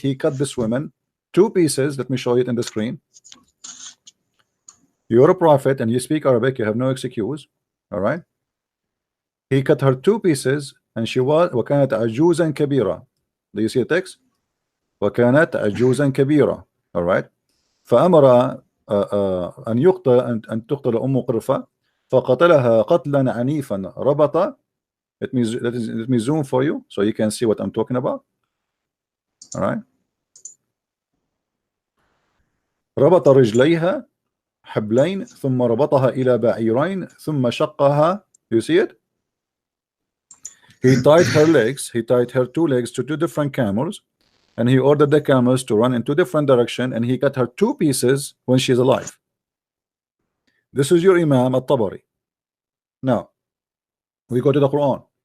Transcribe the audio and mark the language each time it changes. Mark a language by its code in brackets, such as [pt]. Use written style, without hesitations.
[en] He cut this woman 2 pieces. Let me show it in the screen. You're a prophet and you speak Arabic. You have no excuse. All right. He cut her 2 pieces, and she was [ar] وكانت عجوزا كبيرة. [en] Do you see the text? [ar] وكانت عجوزا كبيرة. [en] All right. [ar] فأمر أن تقتل قرفة فقتلها قتلا عنيفا ربط. [en] Let me zoom for you so you can see what I'm talking about. All right. [ar] ربط رجليها حبلين ثم ربطها إلى بعيرين ثم شقها. [en] You see it? He tied her legs. He tied her 2 legs to 2 different camels, and he ordered the camels to run in 2 different directions, and he cut her 2 pieces when she's alive. This is your Imam at-Tabari. Now we go to the Quran.